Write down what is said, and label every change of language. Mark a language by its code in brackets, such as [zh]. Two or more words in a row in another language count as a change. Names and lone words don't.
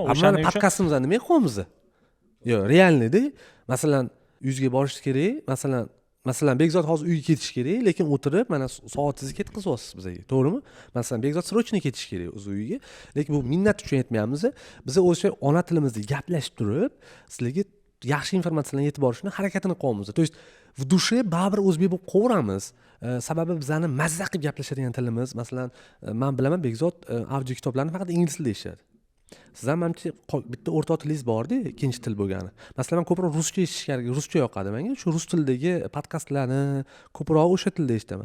[uz] O'shaning uchun podkastimizda nima qilyapmiz? Yo'q, realnida, masalan, uyingizga borish kerak, masalan, Bekzod hozir uyga ketish kerak, lekin o'tirib mana soatingizni ketkazyapsiz bizga, to'g'rimi? Masalan, Bekzod srochniy ketish kerak o'z uyiga, lekin bu minnat uchun aytmayapmiz. Biz o'sha ona tilimizda gaplashib turib, sizlarga yaxshi informatsiyalarni yetib borishni harakatini qilyapmiz. [ru] То есть в душе [uz] baribir o'zbek bo'lib qolaveramiz. Sababi bizani mazza qilib gaplashadigan tilimiz, masalan, men bilaman Bekzod audio kitoblarni faqat ingliz tilida eshitadi. Sizlar menimcha bitta o'rtoq tilingiz bor-da, ikkinchi til bo'lgani. Masalan, men ko'proq ruscha eshitish kerak, ruscha yoqadi menga. Shu rus tilidagi podkastlarni ko'proq o'sha tilda eshitaman.